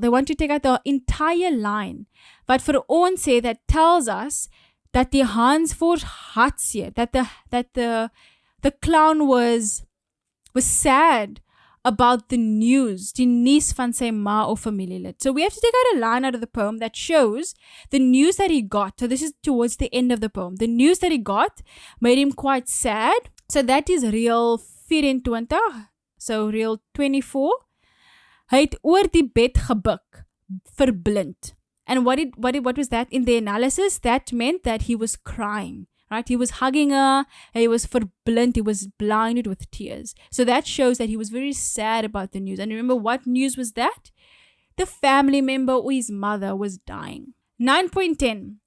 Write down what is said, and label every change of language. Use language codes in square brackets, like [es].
[en] They want to take out the entire line. But [af] vir ons sê, [en] that tells us that [af] die Hanswors hartseer, [en] that the clown was sad about the news, [af] die nuus van sy ma of familielid. [en] So we have to take out a line out of the poem that shows the news that he got. So this is towards the end of the poem. The news that he got made him quite sad. So that is reël 24. So reël 24. [af] Hy het oor die bed gebuk, verblind. [en] And what was that in the analysis? That meant that he was crying. Right? He was hugging her, he was verblind, he was blinded with tears. So that shows that he was very sad about the news. And remember, what news was that? The family member or his mother was dying. 9.10.